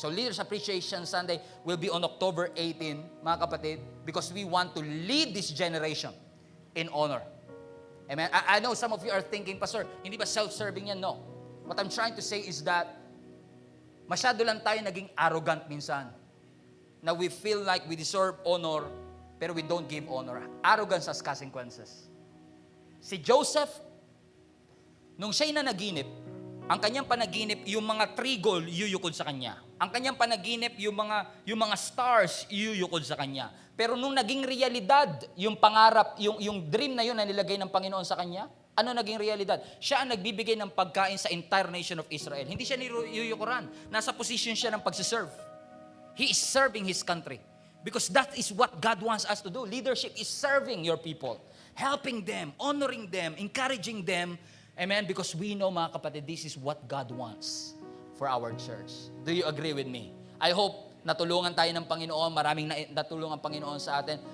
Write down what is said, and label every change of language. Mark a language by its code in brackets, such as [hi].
[en] So Leaders Appreciation Sunday will be on October 18, [tl] mga kapatid, [en] because we want to lead this generation in honor. Amen? I know some of you are thinking, Pastor, [tl] hindi ba self-serving yan? [en] No. What I'm trying to say is that [tl] masyado lang tayo naging arrogant minsan. Na [en] we feel like we deserve honor, [tl] pero [en] we don't give honor. Arrogance has consequences. [tl] Si Joseph, nung siya'y nanaginip, ang kanyang panaginip, yung mga trigo yuyukod sa kanya. Ang kanyang panaginip, yung mga stars yuyukod sa kanya. Pero nung naging realidad, yung pangarap, yung dream na yun na nilagay ng Panginoon sa kanya, ano naging realidad? Siya ang nagbibigay ng pagkain sa [en] entire nation of Israel. [tl] Hindi siya niyuyukuran. Nasa position siya ng pagsiserve. [en] He is serving His country. Because that is what God wants us to do. Leadership is serving your people. Helping them, honoring them, encouraging them. Amen? Because we know, [tl] mga kapatid, [en] this is what God wants for our church. Do you agree with me? I hope [tl] natulungan tayo ng Panginoon. Maraming natulungan ang Panginoon sa atin.